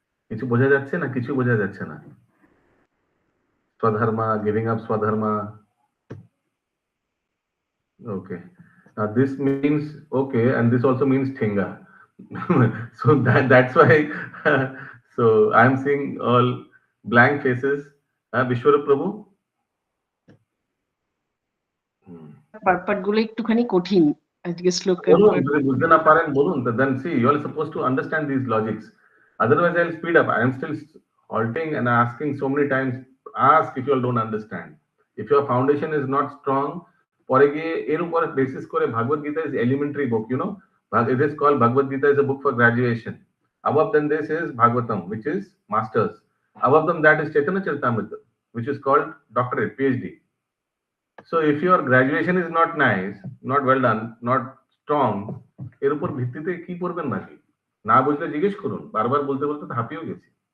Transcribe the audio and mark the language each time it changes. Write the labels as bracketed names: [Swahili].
[Bangla] কিছু বোঝা যাচ্ছে না কিছু বোঝা যাচ্ছে না swadharma [English] giving up swadharma. Okay, now this means okay, and this also means thinga. So that's why so I'm seeing all blank faces. Vishwarup Prabhu. [Bangla] Part গুলো একটুখানি কঠিন আজকে শ্লোকের বলুন যদি বুঝতে না পারেন বলুন [English] then see you are supposed to understand these logics, otherwise I'll speed up. I am still halting and asking so many times, ask if you all don't understand. If your foundation is not strong, [Bangla] পরে গিয়ে এর উপর basis করে [English] Bhagavad Gita is elementary book, you know. It is called Bhagavad Gita is a book for graduation. Above than this is Bhagavatam, which is masters. Above them that is Chaitanya Charitamrita, which is called doctorate, PhD. So if your graduation is not nice, not well done, not strong, [Bangla] এর উপর ভিত্তিতে কি করবেন নাকি? না বুঝলে জিজ্ঞেস করুন, বারবার বলতে বলতে তো হাঁপিয়েও গেছি।